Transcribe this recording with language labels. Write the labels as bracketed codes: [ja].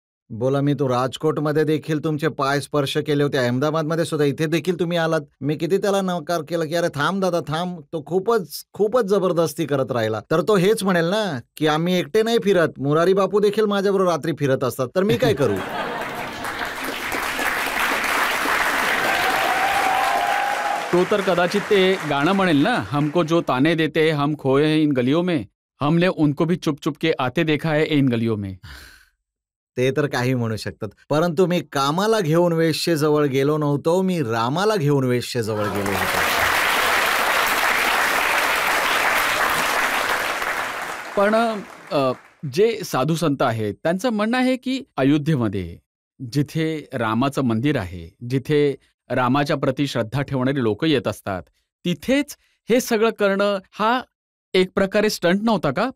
[mr] बोला, मी तो राजकोटमध्ये देखील तुमचे पाय स्पर्श केले होते, अहमदाबादमध्ये सुद्धा, इथे देखील तुम्ही आलात. मी किती त्याला नकार केला की अरे थांब दादा थांब. तो खूपच जबरदस्ती करत राहिला. तर तो हेच म्हणेल ना की आम्ही एकटे नाही फिरत, मुरारी बापू देखील माझ्याबरोबर रात्री फिरत असतात, तर मी काय करू? तो तर कदाचित ते गाणं म्हणेल ना, [hi] हमको जो ताने देते हम खोए हैं इन गलियों में, [mr] हमने उनको भी चुप चुप के आते देखा है इन गलियों में. ते तर काही म्हणू शकतात, परंतु मी कामाला घेऊन वेश्येजवळ गेलो नव्हतो, मी रामाला घेऊन वेश्येजवळ गेलो होतो. पण जे साधू संत आहेत त्यांचं म्हणणं आहे की अयोध्येमध्ये जिथे रामाचं मंदिर आहे, जिथे रामाच्या प्रती श्रद्धा ठेवणारी लोक येत असतात, तिथेच हे सगळं करणं हा एक प्रकारे स्टंट नव्हता का?